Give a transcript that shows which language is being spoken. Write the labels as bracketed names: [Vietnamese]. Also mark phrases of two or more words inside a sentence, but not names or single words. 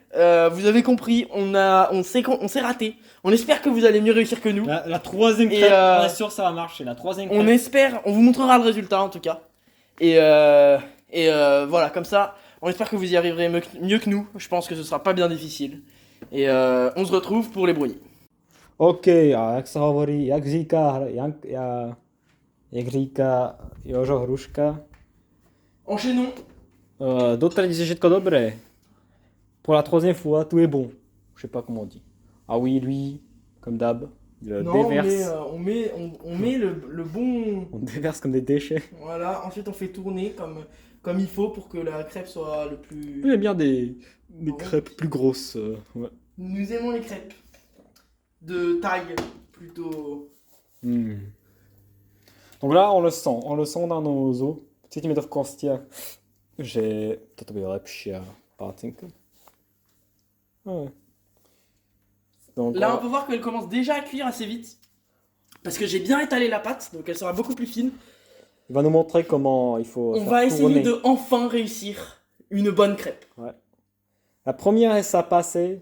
[French] Vous avez compris, on s'est raté. On espère que vous allez mieux réussir que nous. La troisième Et, crêpe, on est sûr que ça va marcher. La troisième crêpe. On espère, on vous montrera le résultat en tout cas. Et voilà, comme ça, on espère que vous y arriverez mieux que nous. Je pense que ce sera pas bien difficile. Et on se retrouve pour les brouillés. [Czech] OK, jak se hovorí, jak říká Jožo Hruška. [French] Enchaînons. [Slovak] Doteď je všetko dobré. [French] Pour la troisième fois, tout est bon. Je sais pas comment on dit. Ah oui, lui, comme d'hab, il Non, déverse. on met le bon... On déverse comme des déchets. Voilà, ensuite on fait tourner comme il faut pour que la crêpe soit le plus... Il y a bien des Ah ouais. crêpes plus grosses. Ouais. Nous aimons les crêpes de taille plutôt... Donc là, on le sent dans nos os. [Slovak] Cítíme to v kostiach, že toto bude lepšia pácinka. [French] Ouais. Donc, Là, on peut voir qu'elle commence déjà à cuire assez vite. Parce que j'ai bien étalé la pâte, donc elle sera beaucoup plus fine. il va nous montrer comment il faut On faire va essayer tourner. de enfin réussir une bonne crêpe. Ouais. La première, ça passait.